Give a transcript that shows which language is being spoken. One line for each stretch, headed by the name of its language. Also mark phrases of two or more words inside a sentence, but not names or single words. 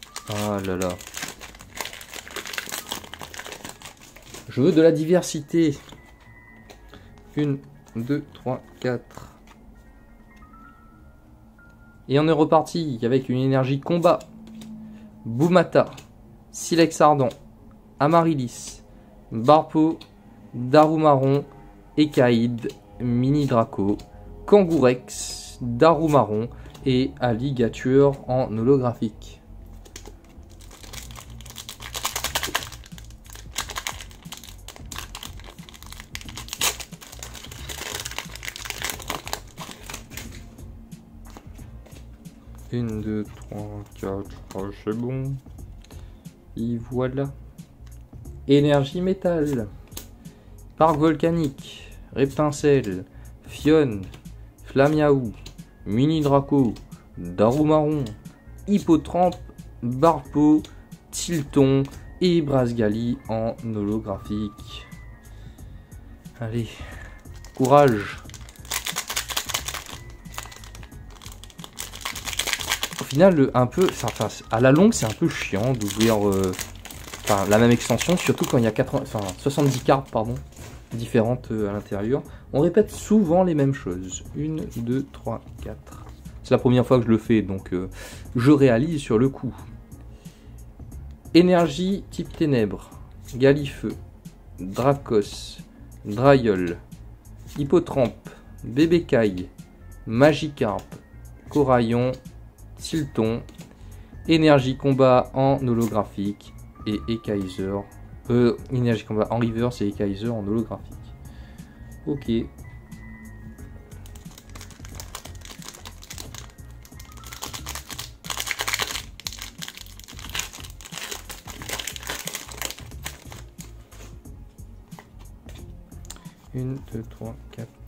French: Ah là là. Je veux de la diversité. 1, 2, 3, 4. Et on est reparti avec une énergie combat. Boumata, Silex Ardent, Amaryllis, Barpo, Darumaron, Ekaïd, Mini Draco, Kangourex, Darumaron et Alligator en holographique. Une, 2, 3, 4, c'est bon. Et voilà. Énergie métal. Parc volcanique. Reptincelle. Fionne. Flamiaou. Mini Draco. Darumaron. Hippotrampe. Barpo. Tilton. Et Brasgali en holographique. Allez. Courage. Au final, un peu, enfin, à la longue, c'est un peu chiant d'ouvrir la même extension, surtout quand il y a 70 cartes différentes à l'intérieur. On répète souvent les mêmes choses. 1, 2, 3, 4. C'est la première fois que je le fais, donc je réalise sur le coup. Énergie type ténèbres. Galifeu. Dracos. Draiol. Hippotrampe. Bébécaille. Magikarp. Coraillon. Tilton, énergie combat en holographique et Ekaiser. Énergie combat en reverse et Ekaiser en holographique. Ok. Une, 2, 3, 4.